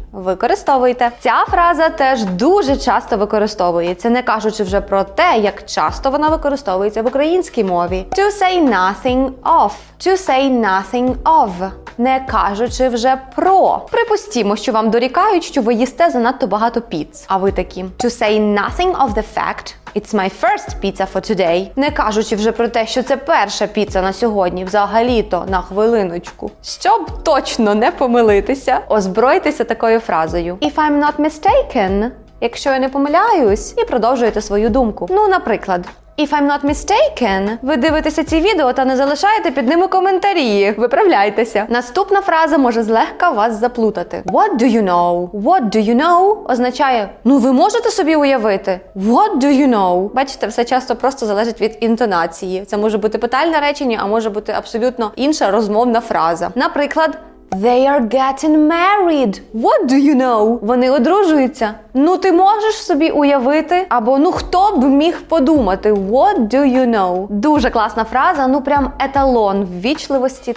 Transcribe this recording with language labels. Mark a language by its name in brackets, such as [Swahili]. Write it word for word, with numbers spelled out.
[Ukrainian] Використовуйте. Ця фраза теж дуже часто використовується, не кажучи вже про те, як часто вона використовується в українській мові. [English] To say nothing of. To say nothing of. [Ukrainian] Не кажучи вже про. Припустімо, що вам дорікають, що ви їсте занадто багато піц. А ви такі [English] to say nothing of the fact it's my first pizza for today. [Ukrainian] Не кажучи вже про те, що це перша піца на сьогодні, взагалі-то на хвилиночку. Щоб точно не помилитися, озбройтеся такою фразою [English] if I'm not mistaken, [Ukrainian] якщо я не помиляюсь, і продовжуєте свою думку. Ну, наприклад, [English] if I'm not mistaken, [Ukrainian] ви дивитеся ці відео та не залишаєте під ними коментарі. Виправляйтеся. Наступна фраза може злегка вас заплутати. [English] What do you know? What do you know [Ukrainian] означає ну ви можете собі уявити? [English] What do you know? [Ukrainian] Бачите, все часто просто залежить від інтонації. Це може бути питальне речення, а може бути абсолютно інша розмовна фраза. Наприклад, [English] they are getting married. What do you know? [Ukrainian] Вони одружуються. Ну ти можеш собі уявити? Або ну хто б міг подумати? [English] What do you know? [Ukrainian] Дуже класна фраза, ну прям еталон ввічливості.